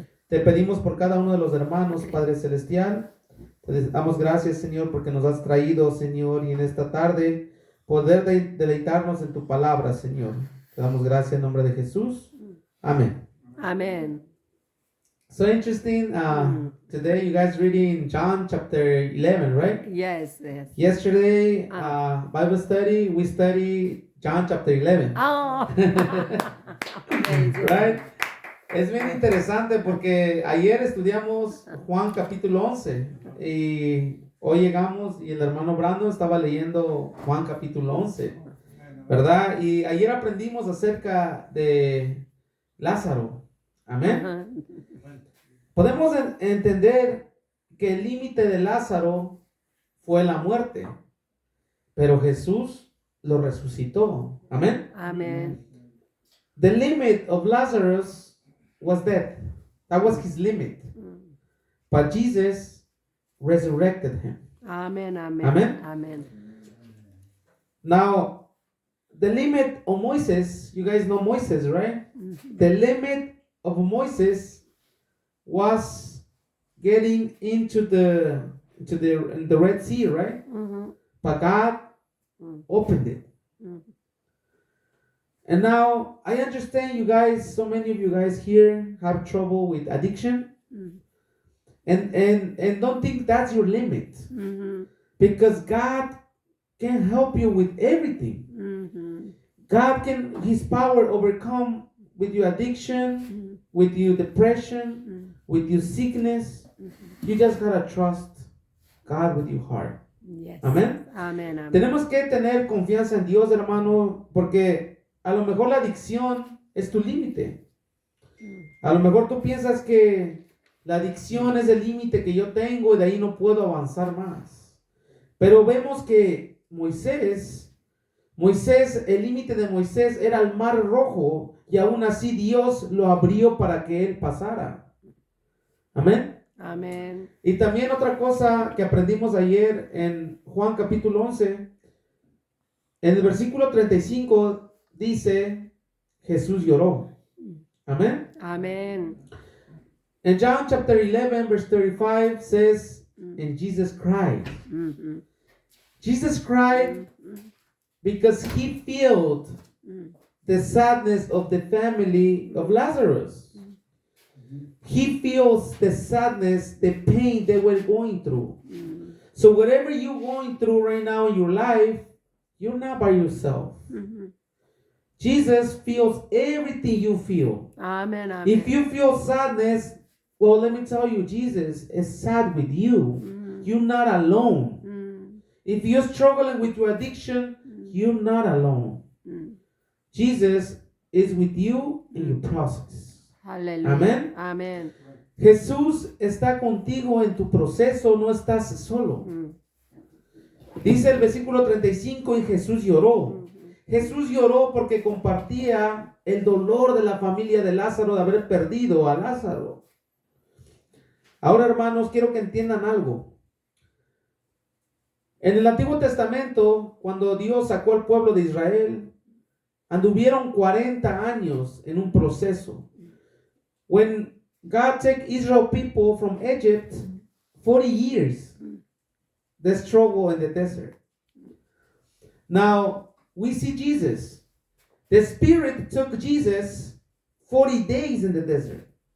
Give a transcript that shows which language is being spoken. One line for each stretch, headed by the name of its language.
Spanish: Te pedimos por cada uno de los hermanos, Padre Celestial. Te damos gracias, Señor, porque nos has traído, Señor, y en esta tarde poder deleitarnos en tu palabra, Señor. Te damos gracias en nombre de Jesús. Amén.
English: Amen. So interesting. Today you guys reading John chapter 11, right? Yes, yes. Yesterday, Bible study, we study John chapter 11. Oh. Amazing. Right?
Spanish: Es bien interesante porque ayer estudiamos Juan capítulo 11 y hoy llegamos y el hermano Brandon estaba leyendo Juan capítulo 11, ¿verdad? Y ayer aprendimos acerca de Lázaro. Amén. Uh-huh. Podemos entender que el límite de Lázaro fue la muerte, pero Jesús lo resucitó. Amén.
English: Amen. The limit of Lazarus was death. That was his limit. But Jesus resurrected him. Amen. Amen. Amen. Amen. Now, the limit of Moses, you guys know Moses, right? Mm-hmm. The limit of Moses was getting into the Red Sea, right? Mm-hmm. But God opened it. Mm-hmm. And now I understand you guys, so many of you guys here have trouble with addiction. Mm-hmm. And don't think that's your limit. Mm-hmm. Because God can help you with everything. Mm-hmm. God can, his power overcome with your addiction, with your depression, with your sickness. You just gotta trust God with your heart. Yes.
Spanish: Amén.
English: Amen. Amen.
Spanish: Tenemos que tener confianza en Dios, hermano, porque a lo mejor la adicción es tu límite. A lo mejor tú piensas que la adicción es el límite que yo tengo y de ahí no puedo avanzar más. Pero vemos que Moisés, el límite de Moisés era el mar rojo y aún así Dios lo abrió para que él pasara. Amén.
English: Amen.
Spanish: Y también otra cosa que aprendimos ayer en Juan capítulo 11, en el versículo 35 dice, Jesús lloró. Amén.
English: Amen. And John chapter 11 verse 35 says, and Jesus cried. Mm-hmm. Jesus cried because he felt the sadness of the family of Lazarus. He feels the sadness, the pain they were going through. So whatever you're going through right now in your life, you're not by yourself. Mm-hmm. Jesus feels everything you feel. Amen. Amen. If you feel sadness, well, let me tell you, Jesus is sad with you. You're not alone. If you're struggling with your addiction, you're not alone. Jesus is with you in your process. Hallelujah.
Spanish: Amén.
English: Amen.
Spanish: Jesús está contigo en tu proceso, no estás solo. Dice el versículo 35, y Jesús lloró. Jesús lloró porque compartía el dolor de la familia de Lázaro de haber perdido a Lázaro. Ahora, hermanos, quiero que entiendan algo. En el Antiguo Testamento, cuando Dios sacó al pueblo de Israel, anduvieron 40 años en un proceso.
English: When God took Israel people from Egypt, 40 years, the struggle in the desert. Now, we see Jesus. The Spirit took Jesus 40 days in the desert.